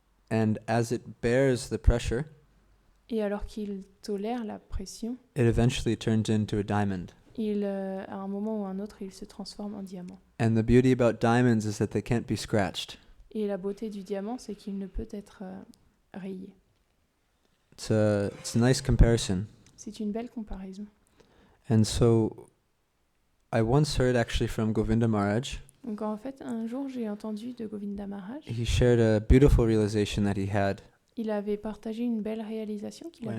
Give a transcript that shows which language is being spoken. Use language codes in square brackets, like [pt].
[en] And as it bears the pressure, [fr] Et alors qu'il tolère la pression, [en] it eventually turns into a diamond. [fr] à un moment ou un autre, il se transforme en diamant. [en] And the beauty about diamonds is that they can't be scratched. [fr] Et la beauté du diamant, c'est qu'il ne peut être rayé. [en] It's a nice comparison. [fr] C'est une belle comparaison. [en] And so I once heard actually from Govinda Maharaj, [fr] Donc en fait, un jour, j'ai entendu de Govinda Maharaj. [en] he shared a beautiful realization that he had [fr] Il avait partagé une belle réalisation qu'il avait